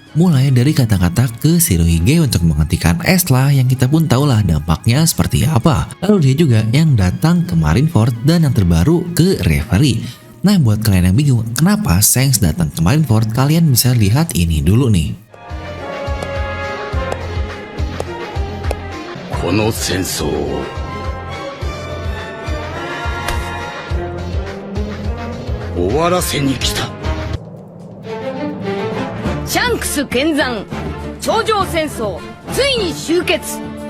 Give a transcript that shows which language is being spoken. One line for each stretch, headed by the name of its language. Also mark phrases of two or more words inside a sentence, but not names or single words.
Indonesian: Mulai dari kata-kata ke Shirohige untuk menghentikan es lah, yang kita pun tahulah dampaknya seperti apa. Lalu dia juga yang datang ke Marineford dan yang terbaru ke Reverie. Nah, buat kalian yang bingung kenapa Shanks datang ke Marineford, kalian bisa lihat ini dulu nih.
Japanese: この戦争を終わらせに来た。シャンクス見参頂上戦争ついに終結。